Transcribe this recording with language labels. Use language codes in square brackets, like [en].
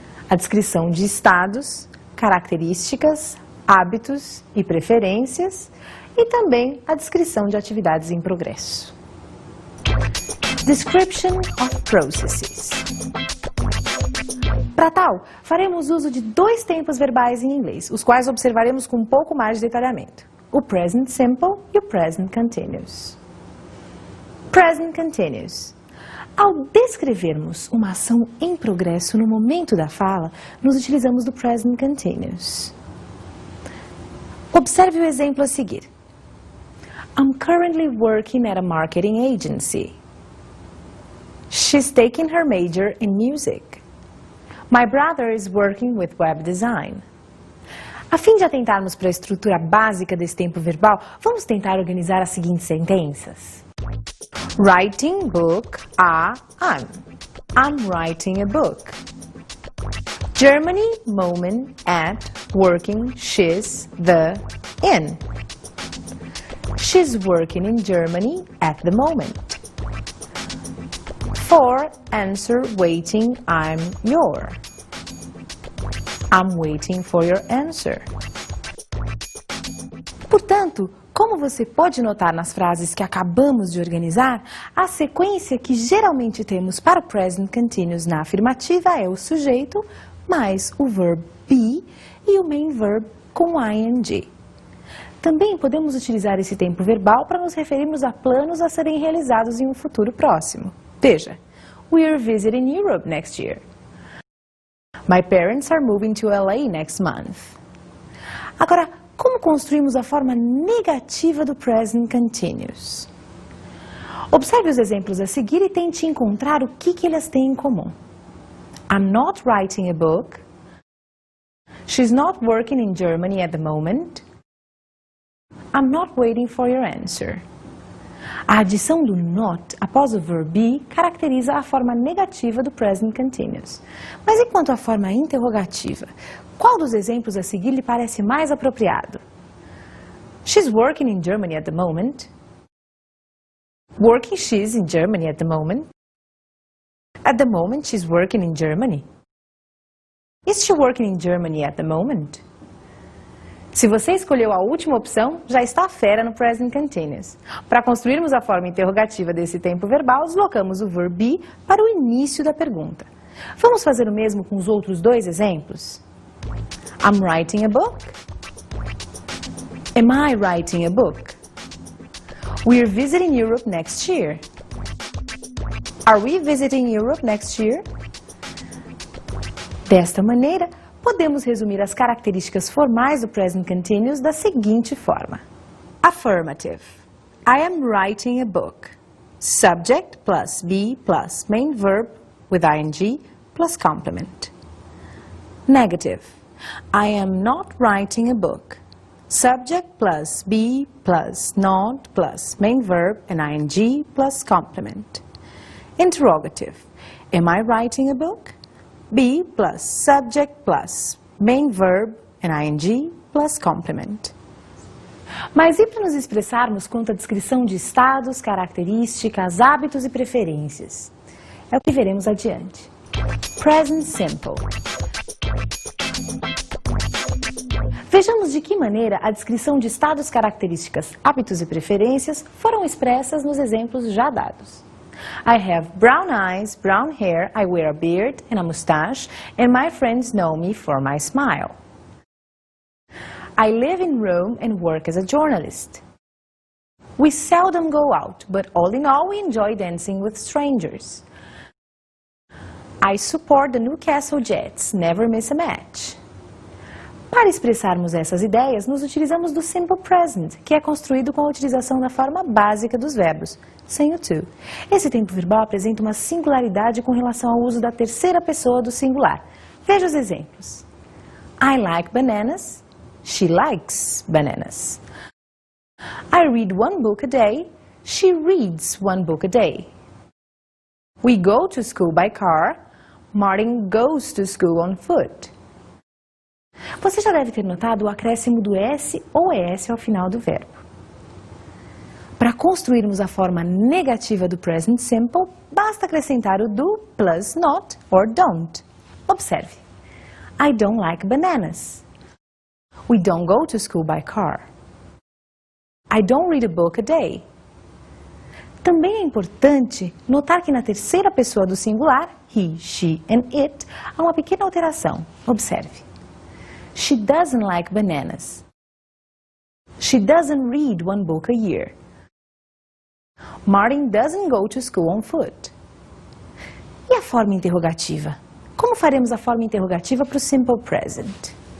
[pt] A descrição de estados, características, hábitos e preferências, e também a descrição de atividades em progresso. [en] Description of processes. [pt] Para tal, faremos uso de 2 tempos verbais em inglês, os quais observaremos com um pouco mais de detalhamento. O present simple e o present continuous. [en] Present continuous. [pt] Ao descrevermos uma ação em progresso no momento da fala, nos utilizamos do present continuous. Observe o exemplo a seguir. [en] I'm currently working at a marketing agency. She's taking her major in music. My brother is working with web design. [pt] A fim de atentarmos para a estrutura básica desse tempo verbal, vamos tentar organizar as seguintes sentenças. [en] Writing book, I'm writing a book. Germany, moment, at, working, she's, the, in. She's working in Germany at the moment. For, answer, waiting, I'm, your. I'm waiting for your answer. [pt] Portanto, como você pode notar nas frases que acabamos de organizar, a sequência que geralmente temos para o present continuous na afirmativa é o sujeito mais o verbo be e o main verb com ing. Também podemos utilizar esse tempo verbal para nos referirmos a planos a serem realizados em um futuro próximo. Veja, [en] we are visiting Europe next year. My parents are moving to LA next month. [pt] Agora, como construímos a forma negativa do present continuous? Observe os exemplos a seguir e tente encontrar o que eles têm em comum. [en] I'm not writing a book. She's not working in Germany at the moment. I'm not waiting for your answer. [pt] A adição do not após o verbo be caracteriza a forma negativa do present continuous. Mas enquanto a forma interrogativa, qual dos exemplos a seguir lhe parece mais apropriado? [en] She's working in Germany at the moment. Working she's in Germany at the moment. At the moment she's working in Germany. Is she working in Germany at the moment? [pt] Se você escolheu a última opção, já está fera no present continuous. Para construirmos a forma interrogativa desse tempo verbal, deslocamos o verbo be para o início da pergunta. Vamos fazer o mesmo com os outros 2 exemplos? [en] I'm writing a book. Am I writing a book? We're visiting Europe next year. Are we visiting Europe next year? [pt] Desta maneira, podemos resumir as características formais do present continuous da seguinte forma. [en] Affirmative. I am writing a book. Subject plus be plus main verb with ing plus complement. Negative. I am not writing a book. Subject plus be plus not plus main verb and ing plus complement. Interrogative. Am I writing a book? Be plus subject plus main verb and ing plus complement. [pt] Mas e para nos expressarmos quanto à descrição de estados, características, hábitos e preferências? É o que veremos adiante. Present Simple. Vejamos de que maneira a descrição de estados, características, hábitos e preferências foram expressas nos exemplos já dados. [en] I have brown eyes, brown hair, I wear a beard and a mustache, and my friends know me for my smile. I live in Rome and work as a journalist. We seldom go out, but all in all we enjoy dancing with strangers. I support the Newcastle Jets, never miss a match. [pt] Para expressarmos essas ideias, nos utilizamos do Simple Present, que é construído com a utilização da forma básica dos verbos, sem o to. Esse tempo verbal apresenta uma singularidade com relação ao uso da terceira pessoa do singular. Veja os exemplos. [en] I like bananas. She likes bananas. I read one book a day. She reads one book a day. We go to school by car. Martin goes to school on foot. [pt] Você já deve ter notado o acréscimo do S ou ES ao final do verbo. Para construirmos a forma negativa do present simple, basta acrescentar o [en] do plus not or don't. [pt] Observe. [en] I don't like bananas. We don't go to school by car. I don't read a book a day. [pt] Também é importante notar que na terceira pessoa do singular, [en] he, she and it, [pt] há uma pequena alteração. Observe. [en] She doesn't like bananas. She doesn't read one book a year. Martin doesn't go to school on foot. [pt] E a forma interrogativa? Como faremos a forma interrogativa para o simple present?